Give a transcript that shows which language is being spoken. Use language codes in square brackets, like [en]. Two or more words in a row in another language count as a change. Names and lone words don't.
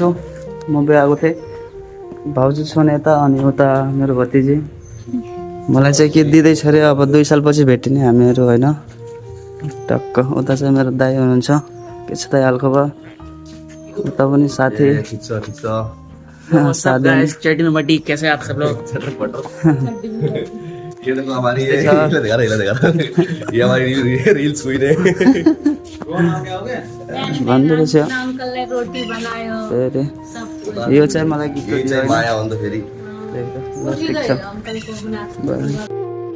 [ne] म बिहे आएको थिएँ, भाउजू छन् यता अनि उता मेरो भतिजी। मलाई चाहिँ के दिँदैछ अरे, अब 2 सालपछि भेटिने हामीहरू होइन। टक्क उता चाहिँ मेरो दाइ हुनुहुन्छ। के छ दाइ हालखबर? उता पनि साथी [hi] मटी कैसे आप सब लोग? ये देखो हमारी ये दिखा ये हमारी रील्स हुई रे। [ne] भन्दै रहेछ। रोटी बनायो फेरि सब यो चाहिँ मलाई गिफ्ट ये दियो चाहिँ होइन। माया हो नि त फेरि। ल, ठिक छ। अंकल को बना बाई।